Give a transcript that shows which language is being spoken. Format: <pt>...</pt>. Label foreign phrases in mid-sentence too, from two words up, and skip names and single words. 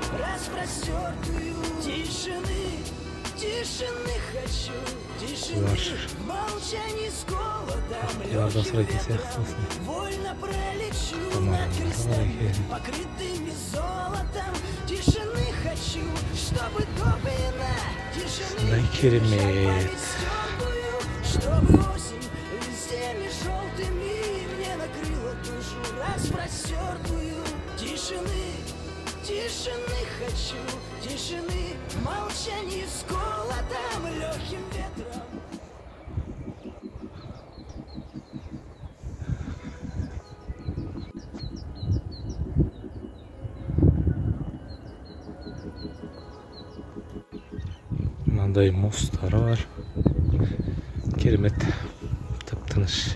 <kk>Актерлардан сұрайтын сияқты осыны. Сондай керемет.</kk> <ru>Тишины хочу, тишины, молчание с холодом, легким ветром.</ru> <kk>Мынандай мостары бар. Керемет. Тып-тыныш.</kk>